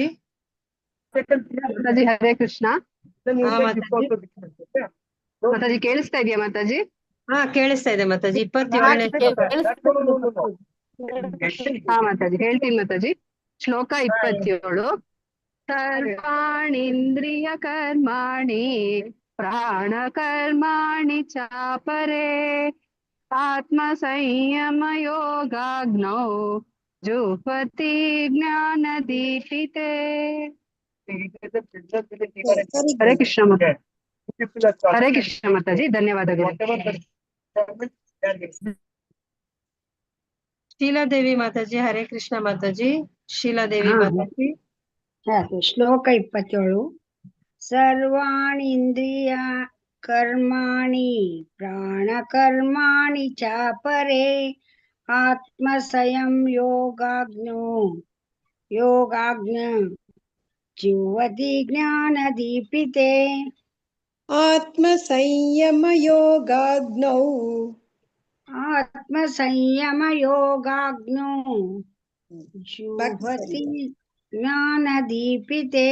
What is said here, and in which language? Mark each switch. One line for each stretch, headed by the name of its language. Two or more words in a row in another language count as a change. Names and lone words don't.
Kannada: ಮಾತಾಜಿ ಹರೇ ಕೃಷ್ಣ. ಮಾತಾಜಿ ಕೇಳಿಸ್ತಾ ಇದೆಯಾ ಮಾತಾಜಿ? ಹಾ ಕೇಳಿಸ್ತಾ ಇದೆ ಮಾತಾಜಿ. 27ನೇ ಹಾ ಮಾತಾಜಿ ಹೇಳ್ತೀನಿ ಮಾತಾಜಿ.
Sanskrit: ಶ್ಲೋಕ 27. ಸರ್ವಾಣೀಂದ್ರಿಯ ಕರ್ಮಾಣಿ ಪ್ರಾಣ ಕರ್ಮಾಣಿ ಚಾಪರೆ ಆತ್ಮ ಸಂಯಮ ಯೋಗಾಗ್ನೌ ಜುಹ್ವತಿ ಜ್ಞಾನ ದೀಪಿತೆ.
Kannada: ಹರೇ ಕೃಷ್ಣ ಮಾತಾಜಿ. ಹರೇ ಕೃಷ್ಣ ಮಾತಾಜಿ, ಧನ್ಯವಾದಗಳು. ಶೀಲಾದೇವಿ ಮಾತಾಜಿ. ಹರೇ ಕೃಷ್ಣ ಮಾತಾಜಿ. ಶೀಲಾದೇವಿ ಮಾತಾಜಿ.
Sanskrit: ಶ್ಲೋಕ 27. ಸರ್ವಾಣಿ ಇಂದ್ರಿಯ ಕರ್ಮಾಣಿ ಪ್ರಾಣ ಕರ್ಮಾಣಿ ಚಾಪರೆ ಆತ್ಮ ಸಂಯಮ ಯೋಗಾಜ್ಞ ಜುಹ್ವತಿ ಜ್ಞಾನ ದೀಪಿತೆ. ಆತ್ಮ ಸಂಯಮ ಯೋಗಾಗ್ನೌ ಆತ್ಮ ಸಂಯಮ ಯೋಗಾಗ್ನೋ ಜುಹ್ವತಿ ಜ್ಞಾನ ದೀಪಿತೆ.